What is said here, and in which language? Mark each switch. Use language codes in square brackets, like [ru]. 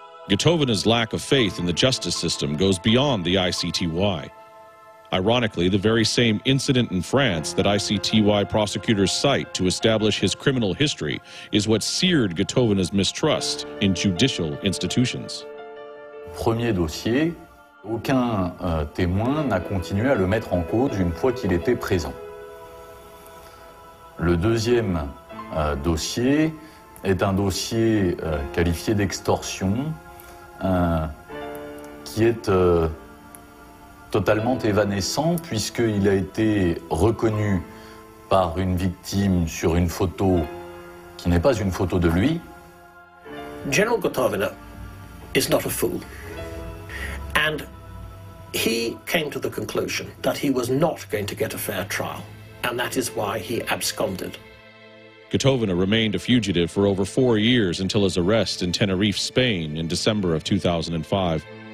[en] Gotovina's lack of faith in the justice system goes beyond the ICTY. Ironically, the very same incident in France that ICTY prosecutors cite to establish his criminal history is what seared Gotovina's mistrust in judicial institutions. [fr] Premier dossier, aucun témoin n'a continué à le mettre en cause une fois qu'il était présent. Le deuxième dossier est un dossier qualifié d'extorsion qui est totalement évanescent puisqu'il a été reconnu par une victime sur une photo qui n'est pas une photo de lui. [en] General Gotovina is not a fool, and he came to the conclusion that he was not going to get a fair trial. and that is why he absconded. Gotovina remained a fugitive for over 4 years until his arrest in Tenerife, Spain in December of 2005.